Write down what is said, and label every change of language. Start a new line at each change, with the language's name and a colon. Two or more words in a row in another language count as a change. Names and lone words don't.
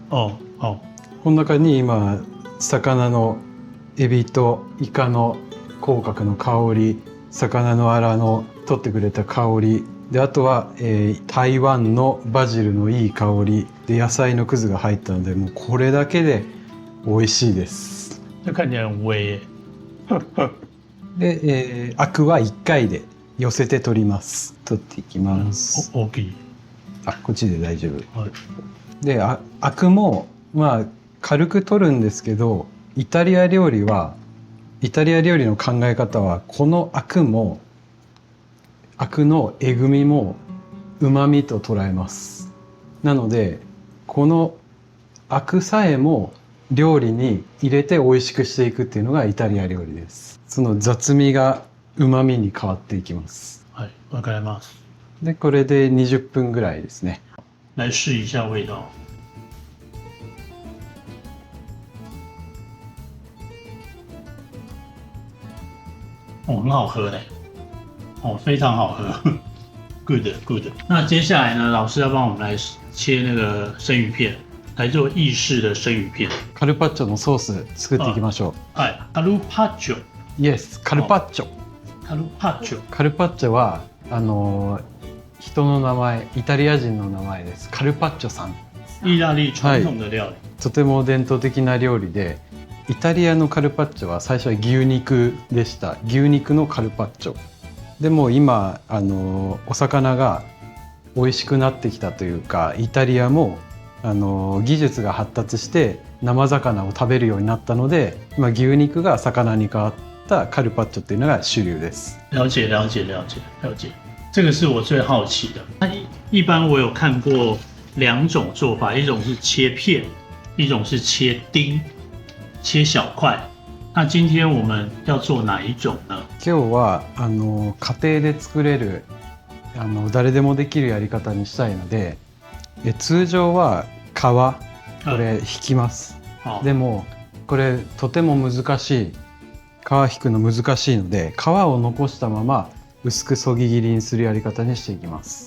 Japanese: この中に今魚のエビとイカの口角の香り、魚のアラの取ってくれた香りで、あとは、台湾のバジルのいい香りで野菜のくずが入ったので、もうこれだけで美味しいです。
Chinese: 这看起来很微耶。
Japanese: で、アクは1回で寄せて取ります。取っていきます。大きい。あ、こっちで大丈夫。はい、で、アクもまあ軽く取るんですけど、イタリア料理の考え方はこのアクのえぐみもうまみと捉えます。なのでこのアクさえも料理に入れて美味しくしていくっていうのがイタリア料理です。その雑味がうまみに変わっていきます。はい、わかります。でこれで20分ぐらいですね。
Chinese: 来试一下味道。很好喝嘞。非常好喝。good。那接下来呢，老师要帮我们来切那个生鱼片，来做意式的生鱼片。
Japanese: カルパッチョのソース作っていきましょう。はい、カルパッチョ。 Yes、カルパッチョ。カルパッチョ。カルパッチョは人の名前、イタリア人の名前です。カルパッチョさん。
Chinese: 意大利传统的料理。
Japanese: とても伝統的な料理で、イタリアのカルパッチョは最初は牛肉でした。牛肉のカルパッチョ。でも今お魚が美味しくなってきたというか、イタリアも技術が発達して生魚を食べるようになったので、今牛肉が魚に変わったカルパッチョっていうのが主流です。
Chinese: 了解。这个是我最好奇的。那一般我有看过2种做法，一种是切片，一种是切丁，切小块。那今天我们要做哪一種呢？
Japanese: 今日は家庭で作れる誰でもできるやり方にしたいので、通常は皮これ引きます。でもこれとても難しい、皮引くの難しいので皮を残したまま薄くそぎ切りにするやり方にしていきます。